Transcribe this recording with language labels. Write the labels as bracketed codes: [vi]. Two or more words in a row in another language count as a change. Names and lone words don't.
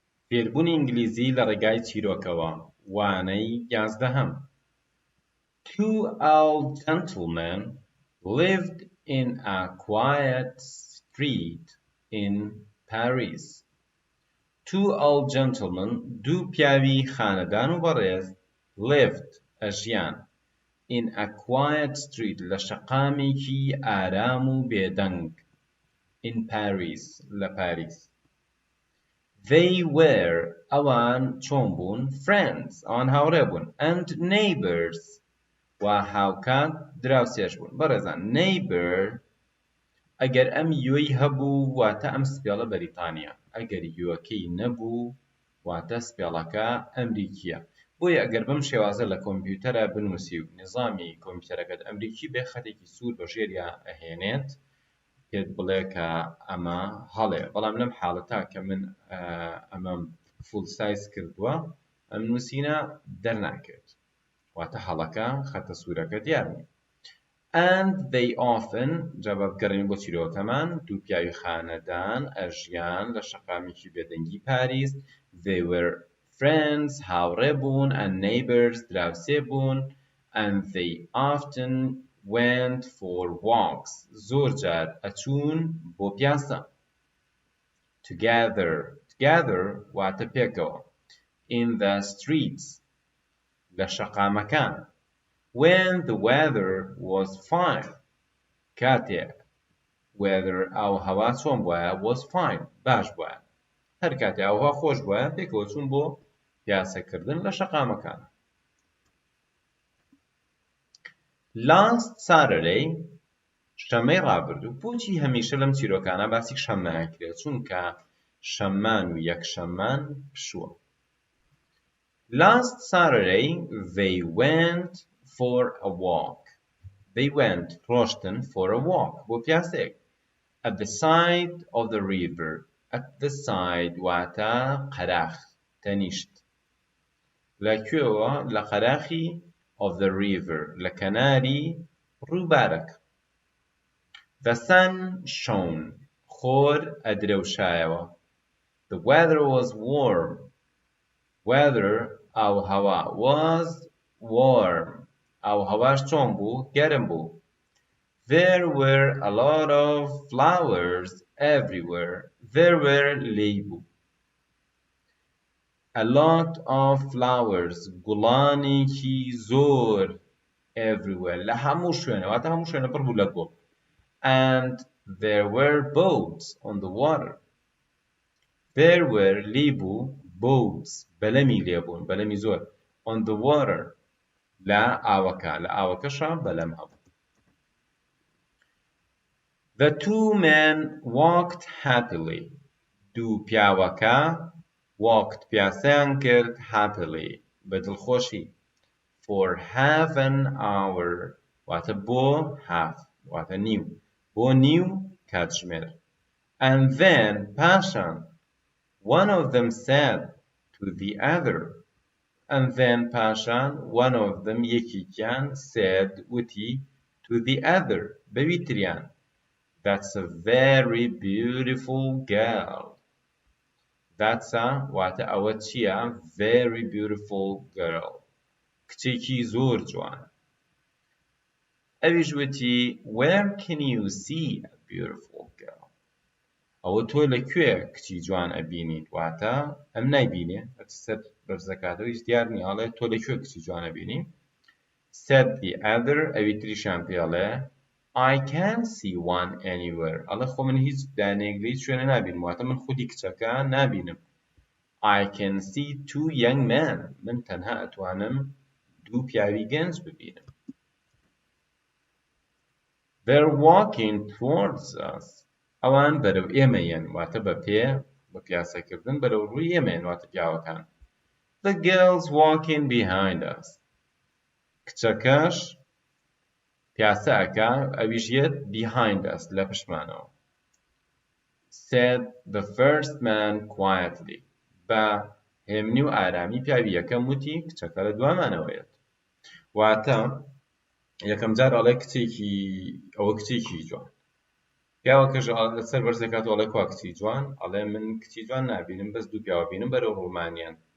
[ckb] فێربوونی ئینگلیزی لە ڕێگای چیرۆکەوە. وانەی 11. [en] Two old gentlemen lived in a quiet street in Paris. Two old gentlemen, [ckb] دوو پیاوی خانەدان و بەڕێز lived ئەژیان [en] in a quiet street [ckb] لە شەقامێکی ئارام و بێدەنگ [en] in Paris [ckb] لە پاریس. [en] They were [ckb] ئەوان چۆن بوون friends ئەوان هاوڕێ بوون [en] and neighbors [ckb] و هاوکات دراوسێش بوون. بەڕێزان neighbor ئەگەر ئەم یۆی هەبوو واتە ئەم سپێڵە بەریتانیا، ئەگەر یۆکەی نەبوو واتە سپێڵەکە ئەمریکیە. بۆیە ئەگەر بەم شێوازە لە کۆمپیوتەرە بنووسی و نظامی کۆمپیوتەرەکەت ئەمریکی بێ خەتێکی سوور بەژێریا ئەهێنێت پێت بڵێ کە ئەمە هەڵێ. بەڵام لەم حاڵەتە کە من ئەمەم فول سایز کردووە ئەم نووسینە دەرناکرێت واتە هەڵەکە خەتە سوورەکە دیار نییە. [en] And they often [ckb] جواب بگەڕێنین بۆ چیرۆکەمان دوو پیاوی خانەدان ئەژیان لە شەقامێکی بێدەنگی پاریس. [en] They were friends [ckb] هاوڕێ بوون [en] and neighbors [ckb] دراوسێ بوون [en] and they often went for walks [ckb] زۆر جار ئەچوون بۆ پیاسە. Together واتە پێکەوە [en] in the streets [ckb] لە شەقامەکان [en] when the weather was fine [ckb] کاتێک weather ئاو هەوا چۆن بووە [en] was fine [ckb] باش بووە هەر کاتێک ئاوهەوا خۆش بووە پێکەوە چوون بۆ پیاسەکردن لە شەقامەکان. [en] Last Saturday [ckb] شەممەی ڕابردوو بۆچی هەمیشە لەم چیرۆکانە باسی شەممەیان کرێت چونکە شەممان و یەکشەممان پشووە. [en] Last Saturday they went for a walk. They went ڕۆشتن for a walk [ckb] بۆ پیاسەیەک [en] at the side of the river. At the side [ckb] واتە قەراخ تەنیشت لەکوێوە لە قەراخی [en] of the river [ckb] لە کەناری ڕووبارەکە. [en] The sun shone [ckb] خۆر ئەدرەوشایەوە. [en] The weather was warm. Weather ئاوهەوا was warm [ckb] ئاوهەواش چۆن بوو گەرم بوو. [en] There were a lot of flowers everywhere. There were [ckb] لێی بوو. [en] A lot of flowers [ckb] گوڵانێکی زۆر everywhere لە هەموو شوێنە واتە هەموو شوێنە پڕ بوو لە گوڵ. [en] And there were boats on the water. There were [ckb] لێی بوو boats بەلەمی لێبوون بەلەمی زۆر [en] on the water [ckb] لە ئاوەکە لە ئاوەکەشە بەلەم هەبوو. [en] The two men walked happily. [ckb] دوو پیاوەکە walked پیاسەیان کرد happily بەدڵخۆشی [en] for half an hour [ckb] واتە بۆ half واتە نیو بۆ نیو کاتژمێر. [en] And then پاشان one of them said to the other. And then پاشان one of them یەکێکیان said وتی to the other [ckb] بەوی تریان [en] That's a very beautiful girl. That's a [ckb] واتە ئەوە چییە [en] very beautiful girl [ckb] کچێکی زۆر جوان. ئەویش وتی [en] where can you see a beautiful girl [ckb] ئەوە تۆ لەکوێ کچی جوان ئەبینیت واتە ئەم نایبینێ سەر بەرزەکاتەوە هیچ دیار نییە ئەڵێ تۆ لەکوێ کچی جوان ئەبینی. [en] said the other [ckb] ئەوی تریشان پێڵێ [en] I can't see one anywhere [ckb] ئەڵێ خۆ من هیچ دانەیەک لە هیچ شوێنە نابینم واتە من خودی کچەکە نابینم. [en] I can see two young men [ckb] من تەنها ئەتوانم دوو پیاوی گەنج ببینم. [en] They're walking towards us [ckb] ئەوان بەرەو ئێمەیەن واتە بە پیاسەکردن بەرەو ڕووی ئێمەیەن واتە پیاوەکان. [en] The girls walking behind us [ckb] کچەکەش پیاسە ئەکا ئەویژێت [en] behind us [ckb] لە پشتمانەوە. [en] Said the first man quietly [ckb] بە هێمنی و ئارامی پیاوی یەکەم وتی کچەکە لە دوامانەوەیەت واتە یەکەم جار ئەڵێ ئەوە کچێکی جوان پیاوەکەش لەسەر بەرزەکەات ئەڵێ کوا کچی جوان ئەڵێ من کچی جوان نابینم بەس دوو پیاوە بینم بەرەو ڕوومانیان